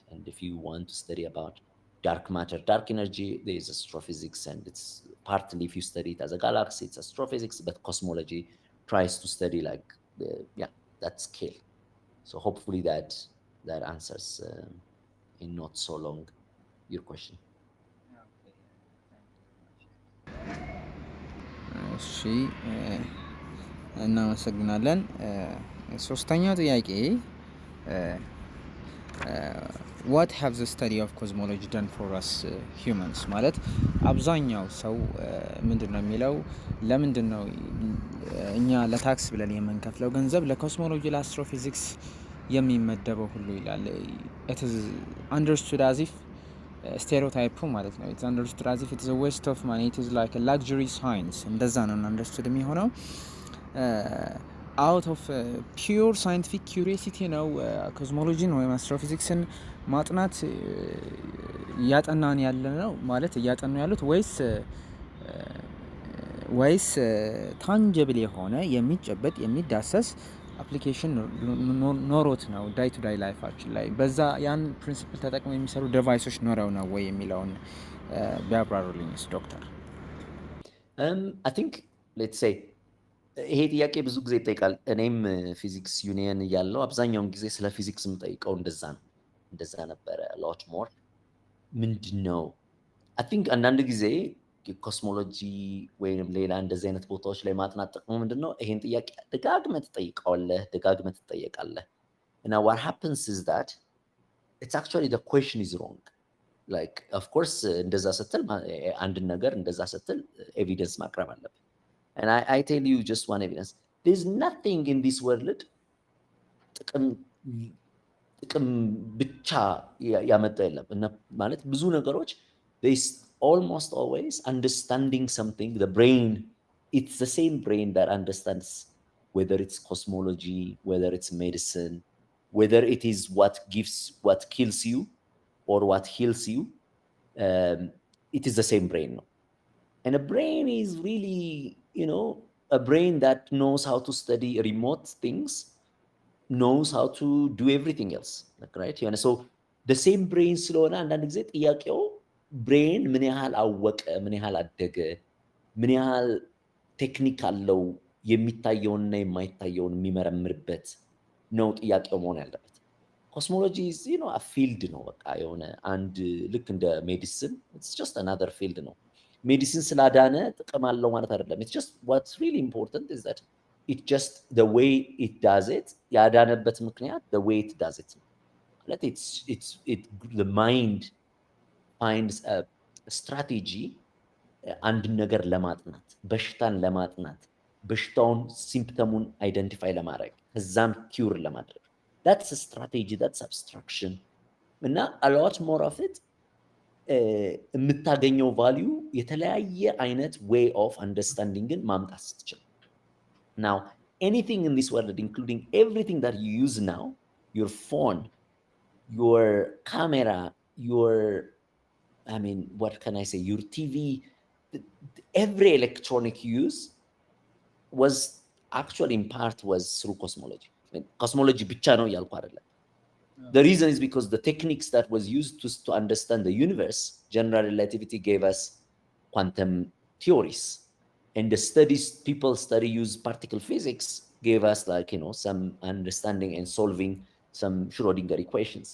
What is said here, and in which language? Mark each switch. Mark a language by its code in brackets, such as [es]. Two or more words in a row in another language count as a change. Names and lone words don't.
[en] And if you want to study about dark matter, dark energy, there is astrophysics, and it's partly, if you study it as a galaxy, it's astrophysics, but cosmology tries to study that scale. So hopefully that answers in not so long your question. [am] እሺ እናመሰግናለን። ሶስተኛው ጥያቄ [en] what have the study of cosmology done for us humans? [am] ማለት አብዛኛው ሰው ምንድነው የሚለው ለምንድነው እኛ ለታክስ ብለን የምንከፍለው ገንዘብ ለኮስሞሎጂ ለአስትሮፊዚክስ የሚመደበው ሁሉ ይላል። [en] it is understood as if [am] ስቴሪዮታይፑ ማለት ነው። [en] it's understood as if it is a waste of money, it is like a luxury science [am] እንደዛ ነው understood የሚሆነው። [en] out of pure scientific curiosity [am] ነው ኮስሞሎጂን ወይም አስትሮፊዚክስን ማጥናት እያጠናን ያለ ነው ማለት እያጠኑ ያሉት ወይስ ታንጀብል የሆነ የሚጨበጥ የሚዳሰስ አፕሊኬሽን ኖሮት ነው [en] day to day [am] ላይፋችን ላይ በዛ ያን ፕሪንሲፕል ተጠቅመው የሚሰሩ ዲቫይሶች ኖረው ነው ወይ የሚለውን ቢያብራሩልኝስ ዶክተር? [en] I think let's say [am] ይሄ ጥያቄ ብዙ ጊዜ ይጠይቃል። እኔም ፊዚክስ ዩኒየን እያለው አብዛኛውን ጊዜ ስለ ፊዚክስ የምጠይቀው እንደዛ ነበረ። [en] lot more [am] ምንድነው [en] I think [am] አንዳንድ ጊዜ ኮስሞሎጂ ወይንም ሌላ እንደዚህ አይነት ቦታዎች ላይ ማጥናት ጥቅሙ ምንድነው? ይሄን ጥያቄ ደጋግመህ ትጠይቃለህ። [en] And now what happens is that it's actually the question is wrong. Like, of course, [am] እንደዛ ስትል አንድ ነገር እንደዛ ስትል ኤቪደንስ ማቅረብ አለብህ. [en] And I tell you just one evidence. There's nothing in this world [am] ጥቅም ብቻ ያመጣ የለም እና ማለት ብዙ ነገሮች [en] they almost always understanding something. The brain, it's the same brain that understands whether it's cosmology, whether it's medicine, whether it is what kills you or what heals you. It is the same brain. And a brain is really, a brain that knows how to study remote things, knows how to do everything else, like, right? So the same brain [am] ስለሆነ አንዳንድ ጊዜ ጥያቄው ብሬን ምን ያህል አወቀ፣ ምን ያህል አደገ፣ ምን ያህል ቴክኒክ አለው የሚታየውንና የማይታየውን የሚመረምርበት ነው ጥያቄው መሆን ያለበት። ኮስሞሎጂ [en] is, a field [am] ነው። በቃ የሆነ አንድ ልክ እንደ ሜዲሲን [en] it's just another field [am] ነው። ሜዲሲን ስላዳነ ጥቅም አለው ማለት አይደለም። [en] it's just what's really important is that it just the way it does it, [am] ያዳነበት ምክንያት [en] the way it does it. The mind finds a strategy [am] አንድ ነገር ለማጥናት፣ በሽታን ለማጥናት፣ በሽታውን ሲምፕተሙን አይደንቲፋይ ለማድረግ፣ ከዛም ኪውር ለማድረግ [en] that's a strategy, that's abstraction. እና a lot more of it [am] የምታገኘው ቫልዩ የተለያየ አይነት [en] way of understandingን [am] ማምጣት ስትችል [en] Now, anything in this world, including everything that you use now, your phone, your camera, what can I say, your TV, every electronic use was actually in part was through cosmology. [am] Cosmology ብቻ ነው ያልኩ አይደለም. [en] The reason is because the techniques that was used to understand the universe, general relativity gave us quantum theories. And the studies people use particle physics gave us some understanding and solving some Schrodinger equations.